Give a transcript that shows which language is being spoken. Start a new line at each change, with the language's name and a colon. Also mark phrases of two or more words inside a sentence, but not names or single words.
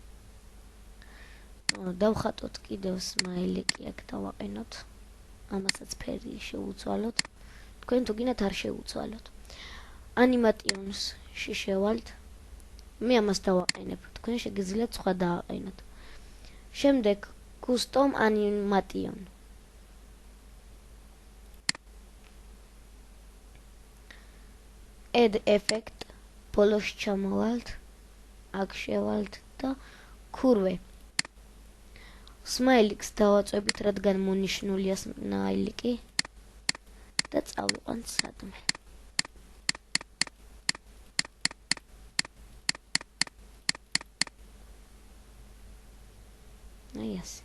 Georgian: დავხატოთ კიდევ სმაილიკი აქ დავაყენოთ. ამასაც ფერი შევუცვალოთ. თქვენ თუ გინდათ არ შევუცვალოთ. Animations შევალთ. მე ამას დავაყენებ. თქვენ შეგიძლიათ სხვა დააყენოთ. შემდეგ
English: custom animation. Add effect.
Georgian: ბოლოს ჩამოვალთ. აქ შევალთ და curve. Smiley-ს დავაწვევით, რადგან მონიშნულია smiley-კი და წავიყვანთ სადმე. ასე.